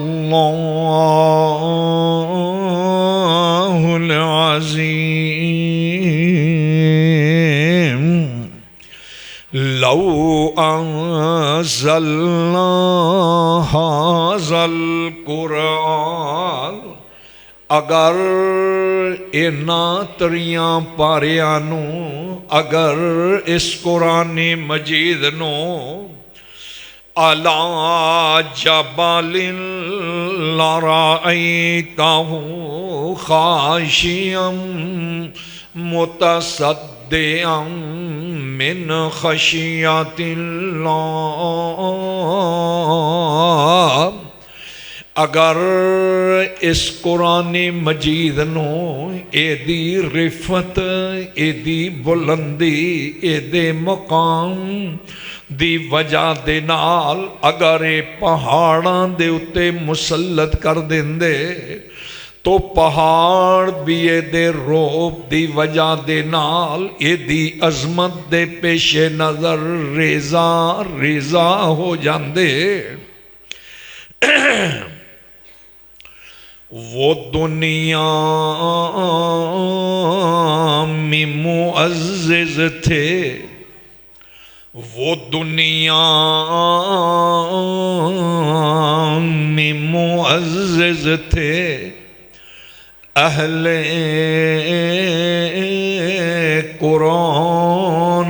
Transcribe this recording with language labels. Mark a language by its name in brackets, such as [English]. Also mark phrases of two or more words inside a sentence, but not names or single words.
[Arabic] الله العظيم لو انزلنا هذا القرآن [Punjabi] اگر انہاں تریاں پاریاں نو اگر اس قرآن مجید نو [Arabic] عَلَى جَبَلٍ لَرَأَيْتَهُ خَاشِعًا مُتَصَدِّعًا مِنْ خَشْيَةِ اللَّهِ [Punjabi] اگر اس قرآن مجید نو اے دی رفت اے دی بلندی اے دے مقام دی وجہ دے نال اگر اے پہاڑاں دے اتے مسلط کر دیندے تو پہاڑ بھی اے دے روب دی وجہ دے نال اے دی عظمت دے پیش نظر ریزہ ریزہ ہو جاندے۔ [Urdu] وہ دنیا میں معزز تھے، وہ دنیا میں معزز تھے، اہل قرآن